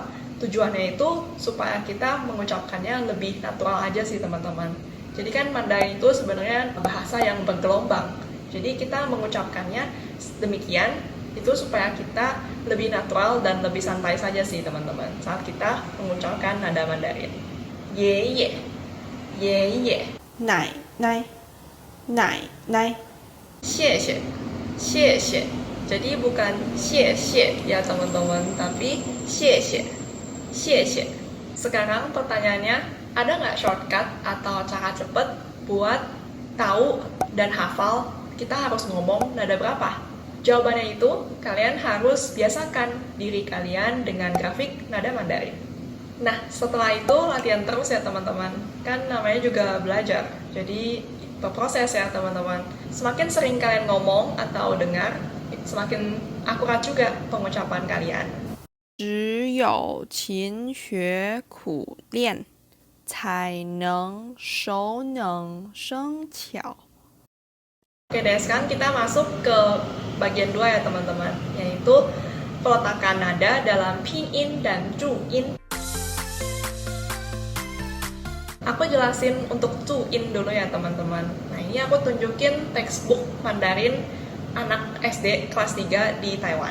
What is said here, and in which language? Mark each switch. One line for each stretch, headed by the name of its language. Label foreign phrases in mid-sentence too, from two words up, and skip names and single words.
Indonesian: Tujuannya itu supaya kita mengucapkannya lebih natural aja sih teman-teman. Jadi kan Mandarin itu sebenarnya bahasa yang bergelombang. Jadi kita mengucapkannya demikian Itu supaya kita lebih natural dan lebih santai saja sih teman-teman saat kita mengucapkan nada Mandarin.
Chinese: 爷爷, 奶奶奶奶谢谢.
Indonesian: Jadi bukan
Chinese: 谢谢
Indonesian: ya teman-teman, tapi
Chinese: 谢谢.
Indonesian: Sekarang pertanyaannya, ada nggak shortcut atau cara cepet buat tahu dan hafal kita harus ngomong nada berapa? Jawabannya itu, kalian harus biasakan diri kalian dengan grafik nada Mandarin. Nah, setelah itu latihan terus ya teman-teman. Kan namanya juga belajar, jadi berproses ya teman-teman. Semakin sering kalian ngomong atau dengar, semakin akurat juga pengucapan kalian.
Chinese: 只有勤学苦练，才能熟能生巧。
Indonesian: Oke deh, sekarang kita masuk ke bagian 2 ya teman-teman, yaitu peletakan nada dalam pinyin dan zhuyin. Aku jelasin untuk zhuyin dulu ya teman-teman. Nah, ini aku tunjukin textbook Mandarin anak SD kelas 3 di Taiwan.